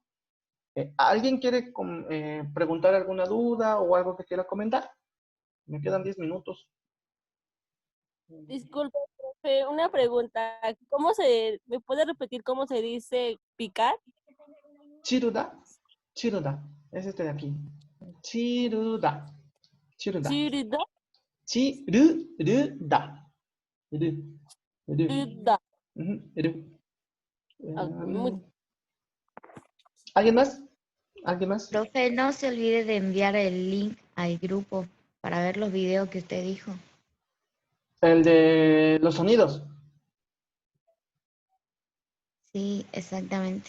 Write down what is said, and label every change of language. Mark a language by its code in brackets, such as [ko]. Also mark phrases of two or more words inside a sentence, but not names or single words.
[es] ¿Alguien quiere preguntar alguna duda o algo que quiera comentar? Me quedan 10 minutos. Disculpe, profe, una pregunta. ¿Me puede repetir cómo se dice picar? [ko] 찌르다, 찌르다. [es] Es este de aquí. [ko] 찌르다, 찌르다. Chirida, 찌르다. 르, 르. chirida. [es] Ujú, ru. Ok, ¿Alguien más? ¿Alguien más? Profe, no se olvide de enviar el link al grupo para ver los videos que usted dijo. El de los sonidos. Sí, exactamente.